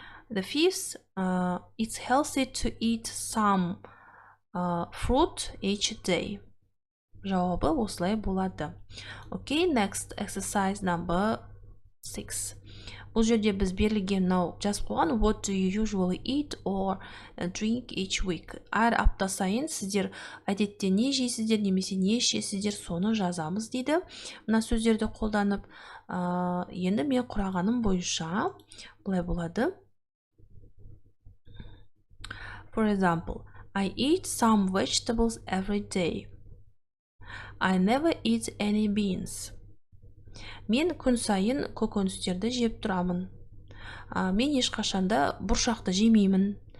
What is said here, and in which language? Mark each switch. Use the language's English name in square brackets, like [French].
[English] The fifth, it's healthy to eat some fruit each day. [Kazakh] Жауабы осылай болады. [English] Okay, next exercise number 6. [Kazakh] Бұл жерде біз берілген жазып қойған [English] what do you usually eat or drink each week. [Kazakh] Әр апта сайын сіздер әдетте не жейсіздер немесе не ішесіздер, соны жазамыз дейді. Мына сөздерді қолданып, енді мен құрағаным бойынша бұлай болады. [English] For example, I eat some vegetables every day. I never eat any beans. [Kazakh] Мен күн сайын көкөністерді жеп тұрамын. Мен ешқашанда бұршақты жемеймін.